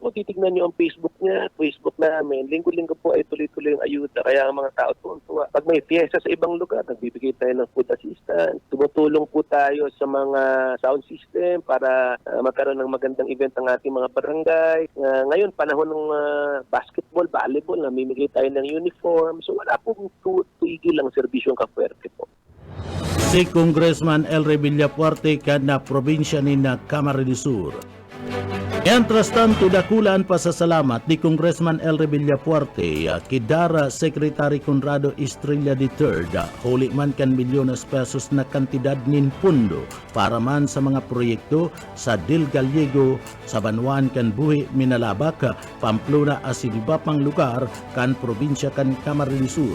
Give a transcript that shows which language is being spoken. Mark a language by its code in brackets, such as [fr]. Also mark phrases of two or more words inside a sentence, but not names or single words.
[tl] Kung titignan nyo ang Facebook niya, Facebook namin, linggo-linggo po ay tuloy-tuloy ang ayuda. Kaya ang mga tao tuwa. Pag may fiesta sa ibang lugar, nagbibigay tayo ng [en] food assistance. [tl] Tumutulong po tayo sa mga [en] sound system [tl] para magkaroon ng magandang event ang ating mga barangay. Ngayon, panahon ng basketball, volleyball, namimigay tayo ng uniform. So wala pong tuigil ang serbisyong Kapuerte po. [bik] Si Congressman Elry Villafuerte kan na probinsya ni na Kamara de Sur. [es] Mientras tanto, [bik] dakulaan pasasalamat ni Congressman Elry Villafuerte kidara Secretary Conrado Estrella III huli man kan milyones pesos na kantidad nin pundo para man sa mga proyekto sa Dil Gallego, sa Banwan kan Buhi, Minalabak, Pamplona asin iba pang lugar kan probinsya kan Kamara de Sur.